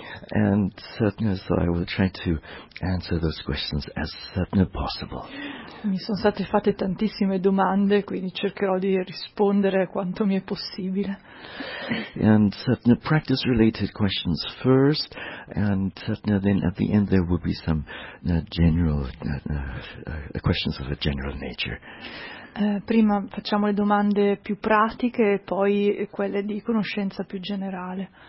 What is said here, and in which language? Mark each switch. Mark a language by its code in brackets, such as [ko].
[en] And so I will try to answer those questions as soon as possible. [it] Mi sono state fatte tantissime domande, quindi cercherò di rispondere a quanto mi è possibile. [en] And the practice related questions first, and then at the end there will be some questions of a general nature. [it] Prima facciamo le domande più pratiche e poi quelle di conoscenza più generale.